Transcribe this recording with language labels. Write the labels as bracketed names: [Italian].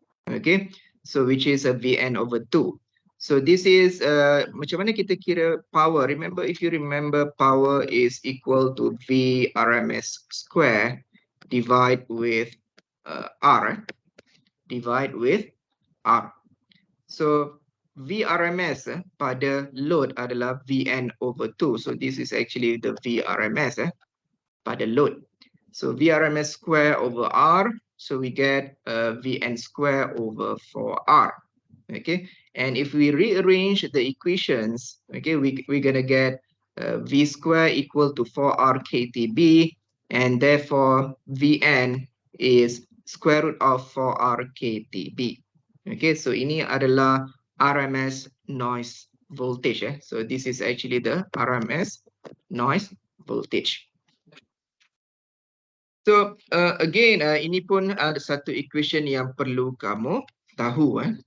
[English] Okay, so which is a Vn over 2. So this is [Malay] macam mana kita kira [English] power. Remember, if you remember, power is equal to V RMS square divide with R. Divide with R. [Malay] So VRMS pada load adalah Vn over 2. [English] So this is actually the VRMS [Malay] pada [English] load. So VRMS square over R. So we get Vn square over 4R. Okay. And if we rearrange the equations, okay, we're going to get V square equal to 4R KTB. And therefore Vn is square root of 4R KTB. Okay, so [Malay] ini adalah [English] RMS noise voltage. So this is actually the RMS noise voltage. So again, [Malay] ini pun ada satu equation yang perlu kamu tahu.